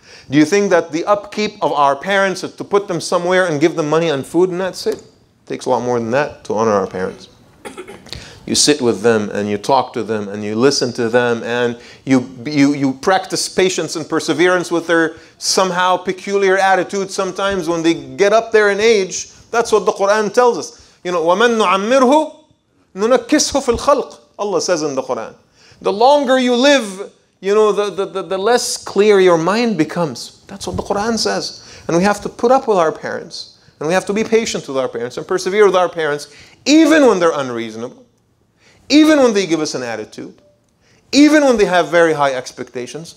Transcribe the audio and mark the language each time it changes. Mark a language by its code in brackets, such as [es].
[en] Do you think that the upkeep of our parents is to put them somewhere and give them money and food and that's it? It takes a lot more than that to honor our parents. You sit with them and you talk to them and you listen to them and you practice patience and perseverance with their somehow peculiar attitude sometimes when they get up there in age. That's what the Quran tells us. You know, [ar] وَمَن نُعَمِّرْهُ نُنَكِّسْهُ فِي الْخَلْقِ. [en] Allah says in the Quran. The longer you live, you know, the less clear your mind becomes. That's what the Quran says. And we have to put up with our parents. And we have to be patient with our parents and persevere with our parents, even when they're unreasonable, even when they give us an attitude, even when they have very high expectations.